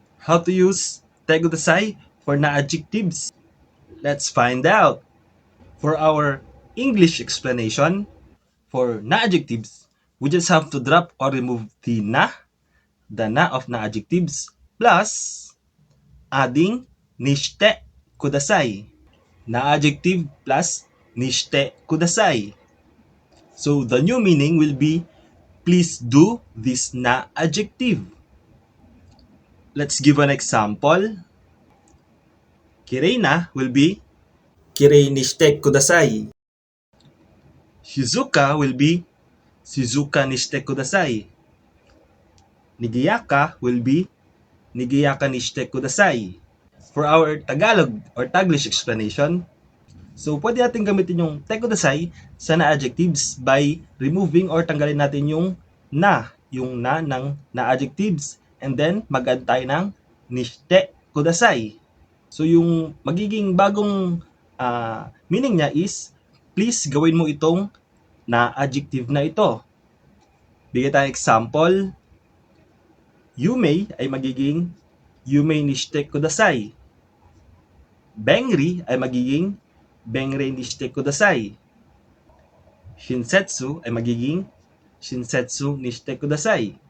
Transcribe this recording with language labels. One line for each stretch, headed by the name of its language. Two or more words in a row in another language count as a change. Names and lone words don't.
English: how to use
Japanese: てください
English: for na-adjectives? Let's find out. For our English explanation, for na-adjectives, we just have to drop or remove the na of na-adjectives, plus adding
Japanese: にしてください.
English: Na-adjective plus
Japanese: にしてください.
English: So the new meaning will be, please do this na-adjective. Let's give an example. Kireina will be
Japanese: きれいにしてください.
English: Shizuka will be
Japanese: しずかにしてください.
English: Nigayaka will be
Japanese: にがやかにしてください.
English: For our Tagalog or Taglish explanation,
Filipino: so pwede natin gamitin yung
Japanese: てください
Filipino: sa na-adjectives
English: by removing or
Filipino: tanggalin natin yung na ng na-adjectives,
English: and then
Filipino: mag-add tayo ng
Japanese: にしてください.
Filipino: So yung magiging bagong meaning niya is, please gawin mo itong na-adjective na ito. Bigay tayong example. Yumei ay magiging
Japanese: ゆうめいにしてください.
Filipino: Bengri ay magiging
Japanese: べんれいにしてください.
Filipino: Shinsetsu ay magiging
Japanese: しんせつにしてください.